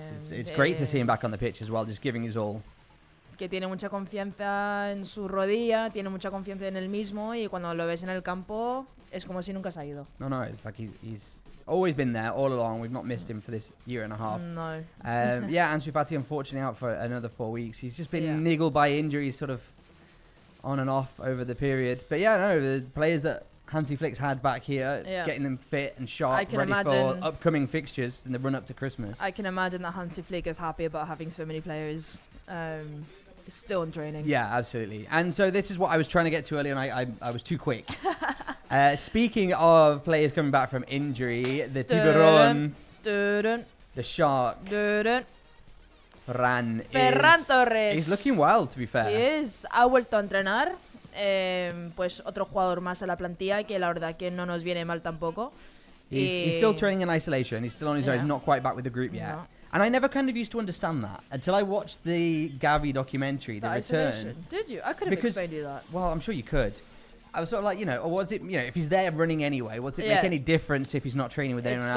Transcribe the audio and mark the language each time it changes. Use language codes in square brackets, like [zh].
[en] It's great to see him back on the pitch as well, just giving his all. [es] Que tiene mucha confianza en su rodilla, tiene mucha confianza en él mismo, y cuando lo ves en el campo es como si nunca se ha ido. [en] No, it's like he's always been there all along. We've not missed him for this year and a half. No. Ansu Fati unfortunately out for another 4 weeks. He's just been niggled by injuries sort of on and off over the period. But the players that Hansi Flick's had back here, getting them fit and sharp, ready for upcoming fixtures in the run-up to Christmas. I can imagine that Hansi Flick is happy about having so many players still in training. Yeah, absolutely. And so this is what I was trying to get to earlier, and I was too quick. Speaking of players coming back from injury, the Tiburon, the Shark, Ferran Torres. He's looking well, to be fair. He is. [es] Ha vuelto a entrenar. Pues otro jugador más a la plantilla que la verdad que no nos viene mal tampoco. [en] He's still training in isolation. He's still on his own. He's not quite back with the group yet. No. And I never kind of used to understand that until I watched the Gavi documentary, The Return. Did you? I could have explained you that. Well, I'm sure you could. I was sort of like, or was it, if he's there running anyway, was it make any difference if he's not training with anyone else?